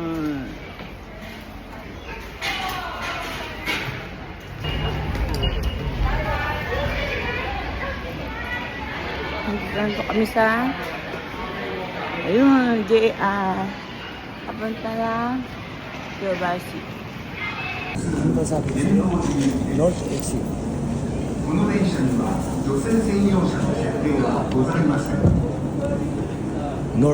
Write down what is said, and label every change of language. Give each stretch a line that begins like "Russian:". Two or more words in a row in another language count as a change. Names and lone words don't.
Filipino: Nandito kami sa JR. Papunta ng Kiyobasi. Ano ba sabi ko?
English: North Exit.
Japanese: この電車には女性専用車の設定はございません。
Filipino: North.